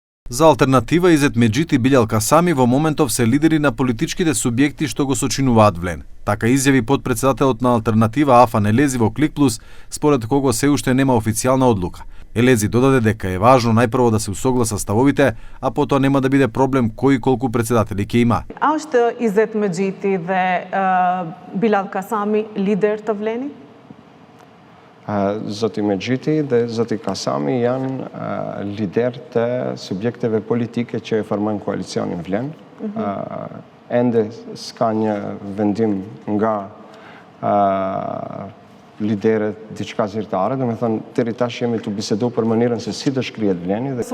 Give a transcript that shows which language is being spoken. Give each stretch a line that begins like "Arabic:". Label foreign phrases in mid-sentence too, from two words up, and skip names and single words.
Macedonian: За алтернатива Изет Меджити Билјал Касами во моментов се лидери на политичките субјекти што го сочинуваат влен. Така изјави подпредседателот на алтернатива Афан Елези во Клик Плюс, според кого се уште нема официјална одлука. Елези додаде дека е важно најпрво да се усогласа ставовите, а потоа нема да биде проблем кој и колку председатели ќе има.
Albanian: A është Izet Medjiti dhe Bilal Kasami lider të vlenit? Zoti Medjiti dhe Zoti Kasami janë lider të subjekteve politike që e formojnë koalicionin Vlen. Ende s'ka një vendim nga liderët diçka zyrtare, do me thënë, deri tash jemi të bisedu për mënyrën se si të shkrihet Vleni dhe